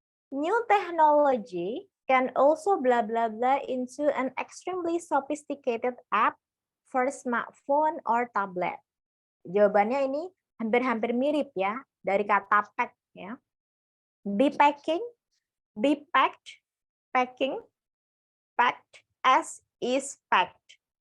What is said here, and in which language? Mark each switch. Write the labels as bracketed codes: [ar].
[en] New technology can also blah blah blah into an extremely sophisticated app for smartphone or tablet. [id] Jawabannya ini hampir-hampir mirip ya, dari kata pack ya. [en] Be packing, be packed, packing, packed, as is packed.